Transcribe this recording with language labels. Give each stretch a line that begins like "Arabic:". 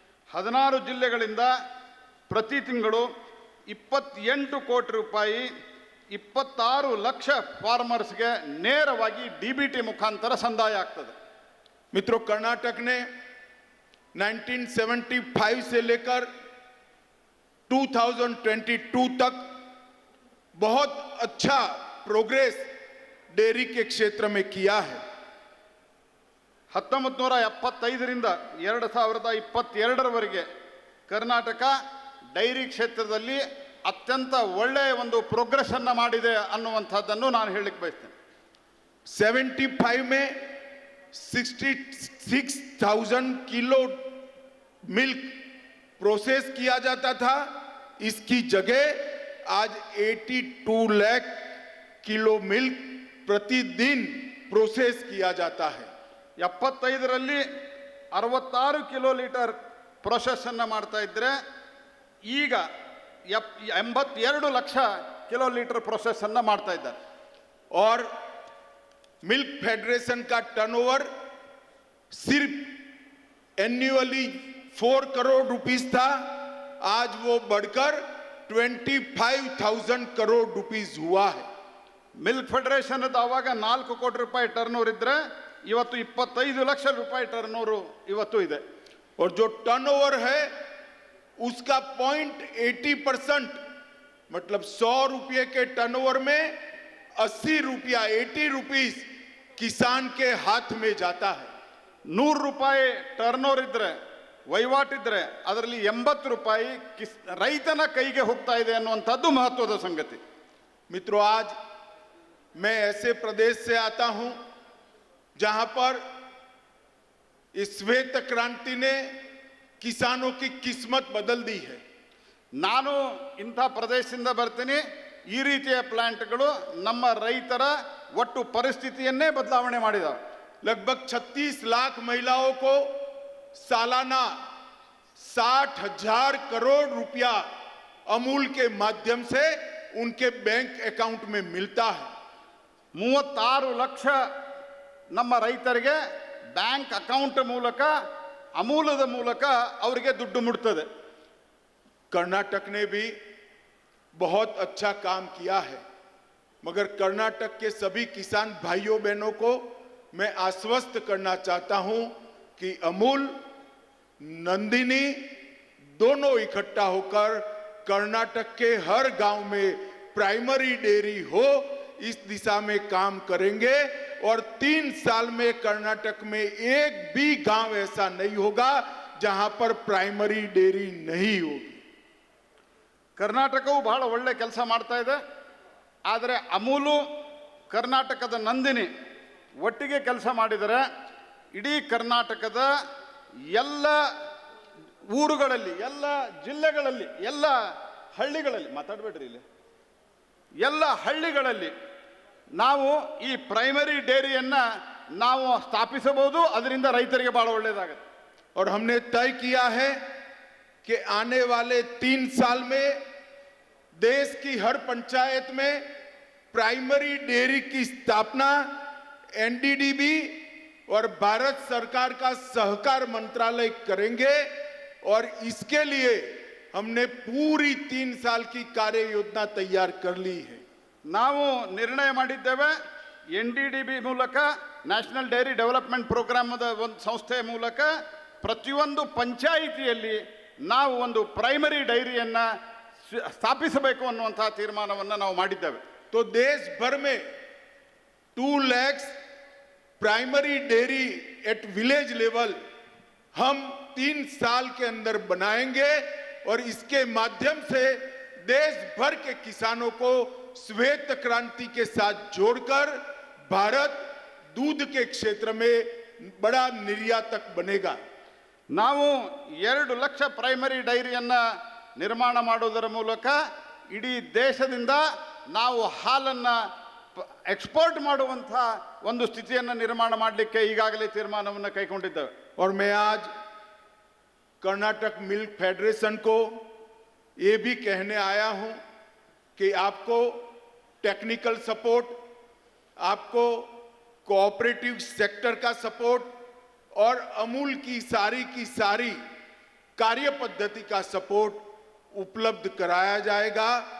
Kannada: 16 ಜಿಲ್ಲೆಗಳಿಂದ ಪ್ರತಿ ತಿಂಗಳು 28 ಕೋಟಿ ರೂಪಾಯಿ 26 ಲಕ್ಷ ಫಾರ್ಮರ್ಸ್ಗೆ ನೇರವಾಗಿ DBT ಮುಖಾಂತರ ಸಂದಾಯ ಆಗ್ತದೆ.
Hindi: मित्रों, कर्नाटक ने 1975 से लेकर 2022 तक बहुत अच्छा प्रोग्रेस डेयरी के क्षेत्र में किया है।
Kannada: 1975ರಿಂದ 2022ರವರೆಗೆ ಕರ್ನಾಟಕ ಡೈರಿ ಕ್ಷೇತ್ರದಲ್ಲಿ ಅತ್ಯಂತ ಒಳ್ಳೆಯ ಒಂದು ಪ್ರೋಗ್ರೆಸ್ ಅನ್ನು ಮಾಡಿದೆ ಅನ್ನುವಂಥದ್ದನ್ನು ನಾನು ಹೇಳಲಿಕ್ಕೆ ಬಯಸ್ತೇನೆ.
Hindi: 75 में 66,000 किलो मिल्क प्रोसेस किया जाता था, इसकी जगह आज 82 लाख किलो मिल्क प्रतिदिन प्रोसेस किया जाता है।
Kannada: 75ರಲ್ಲಿ 66 ಕಿಲೋ ಲೀಟರ್ ಪ್ರೊಸೆಸನ್ನು ಮಾಡ್ತಾ ಇದ್ದರೆ ಈಗ 82 ಲಕ್ಷ ಕಿಲೋ ಲೀಟರ್ ಪ್ರೊಸೆಸನ್ನು ಮಾಡ್ತಾ ಇದ್ದಾರೆ.
Hindi: और मिल्क फेडरेशन का टर्नओवर सिर्फ एन्युअली 4 करोड़ रुपीस था, आज वो बढ़कर 25,000 करोड़ रुपीस हुआ है।
Kannada: ಮಿಲ್ಕ್ ಫೆಡರೇಷನ್ ಆವಾಗ 4 ಕೋಟಿ ರೂಪಾಯಿ ಟರ್ನೋವರ್ ಇದ್ದರೆ ಇವತ್ತು 25 ಲಕ್ಷ ರೂಪಾಯಿ ಟರ್ನೋವರು ಇವತ್ತು ಇದೆ.
Hindi: और जो टर्नओवर है उसका 0.80% मतलब 100 रुपये के टर्नओवर में 80 रुपया 80 रुपीस किसान के हाथ में जाता है।
Kannada: 100 ರೂಪಾಯಿ ಟರ್ನೋವರ್ ಇದ್ದರೆ ವಹಿವಾಟಿದ್ರೆ ಅದರಲ್ಲಿ 80 ರೂಪಾಯಿ ರೈತನ ಕೈಗೆ ಹೋಗ್ತಾ ಇದೆ ಅನ್ನುವಂಥದ್ದು ಮಹತ್ವದ ಸಂಗತಿ.
Hindi: मित्रों, आज मैं ऐसे प्रदेश से आता हूं जहां पर इस श्वेत क्रांति ने किसानों की किस्मत बदल दी है।
Kannada: ನಾನು ಇಂಥ ಪ್ರದೇಶದಿಂದ ಬರ್ತೀನಿ. ಈ ರೀತಿಯ ಪ್ಲಾಂಟ್ಗಳು ನಮ್ಮ ರೈತರ ಒಟ್ಟು ಪರಿಸ್ಥಿತಿಯನ್ನೇ ಬದಲಾವಣೆ ಮಾಡಿದಾವೆ.
Hindi: लगभग 36 लाख महिलाओं को सालाना 60,000 करोड़ रुपया अमूल के माध्यम से उनके बैंक अकाउंट में मिलता है।
Kannada: 36 ಲಕ್ಷ ನಮ್ಮ ರೈತರಿಗೆ ಬ್ಯಾಂಕ್ ಅಕೌಂಟ್ ಮೂಲಕ ಅಮೂಲದ ಮೂಲಕ ಅವರಿಗೆ ದುಡ್ಡು ಮುಟ್ತದೆ.
Hindi: कर्नाटक ने भी बहुत अच्छा काम किया है, मगर कर्नाटक के सभी किसान भाइयों बहनों को मैं आश्वस्त करना चाहता हूं कि अमूल, नंदिनी दोनों इकट्ठा होकर कर्नाटक के हर गांव में प्राइमरी डेयरी हो, इस दिशा में काम करेंगे। और 3 साल में कर्नाटक में एक भी गांव ऐसा नहीं होगा जहां पर प्राइमरी डेयरी नहीं होगी।
Kannada: ಕರ್ನಾಟಕವು ಬಹಳ ಒಳ್ಳೆ ಕೆಲಸ ಮಾಡ್ತಾ ಇದೆ. ಆದರೆ ಅಮೂಲು ಕರ್ನಾಟಕದ ನಂದಿನಿ ಒಟ್ಟಿಗೆ ಕೆಲಸ ಮಾಡಿದರೆ ಇಡೀ ಕರ್ನಾಟಕದ ಎಲ್ಲ ಊರುಗಳಲ್ಲಿ, ಎಲ್ಲ ಜಿಲ್ಲೆಗಳಲ್ಲಿ, ಎಲ್ಲ ಹಳ್ಳಿಗಳಲ್ಲಿ ಮಾತಾಡಬೇಡ್ರಿ ಇಲ್ಲಿ, ಎಲ್ಲ ಹಳ್ಳಿಗಳಲ್ಲಿ ನಾವು ಈ ಪ್ರೈಮರಿ ಡೇರಿಯನ್ನು ನಾವು ಸ್ಥಾಪಿಸಬಹುದು. ಅದರಿಂದ ರೈತರಿಗೆ ಬಹಳ ಒಳ್ಳೆಯದಾಗುತ್ತೆ.
Hindi: और हमने तय किया है कि आने वाले 3 साल में देश की हर पंचायत में प्राइमरी डेयरी की स्थापना एनडीडीबी और भारत सरकार का सहकार मंत्रालय करेंगे। और इसके लिए हमने पूरी 3 साल की कार्य योजना तैयार कर ली है।
Kannada: ನಾವು ನಿರ್ಣಯ ಮಾಡಿದ್ದೇವೆ, NDDB ಮೂಲಕ ನ್ಯಾಷನಲ್ ಡೈರಿ ಡೆವಲಪ್ಮೆಂಟ್ ಪ್ರೋಗ್ರಾಮದ ಒಂದು ಸಂಸ್ಥೆಯ ಮೂಲಕ ಪ್ರತಿಯೊಂದು ಪಂಚಾಯಿತಿಯಲ್ಲಿ ನಾವು ಒಂದು ಪ್ರೈಮರಿ ಡೈರಿಯನ್ನು ಸ್ಥಾಪಿಸಬೇಕು ಅನ್ನುವಂಥ ತೀರ್ಮಾನವನ್ನು ನಾವು ಮಾಡಿದ್ದೇವೆ.
Hindi: तो देश भर में 2 lakh primary dairy
English: at village level
Hindi: हम 3 साल के अंदर बनाएंगे और इसके माध्यम से देश भर के किसानों को श्वेत क्रांति के साथ जोड़कर भारत दूध के क्षेत्र में बड़ा निर्यातक बनेगा।
Kannada: ನಾವು 2 ಲಕ್ಷ ಪ್ರೈಮರಿ ಡೈರಿಯನ್ನು ನಿರ್ಮಾಣ ಮಾಡೋದರ ಮೂಲಕ ಇಡೀ ದೇಶದಿಂದ ನಾವು ಹಾಲನ್ನು ಎಕ್ಸ್ಪೋರ್ಟ್ ಮಾಡುವಂಥ ಒಂದು ಸ್ಥಿತಿಯನ್ನು ನಿರ್ಮಾಣ ಮಾಡಲಿಕ್ಕೆ ಈಗಾಗಲೇ ತೀರ್ಮಾನವನ್ನು ಕೈಗೊಂಡಿದ್ದೇವೆ.
Hindi: और मैं आज कर्नाटक मिल्क फेडरेशन को ये भी कहने आया हूं कि आपको टेक्निकल सपोर्ट, आपको कोऑपरेटिव सेक्टर का सपोर्ट और अमूल की सारी कार्य पद्धति का सपोर्ट उपलब्ध कराया जाएगा।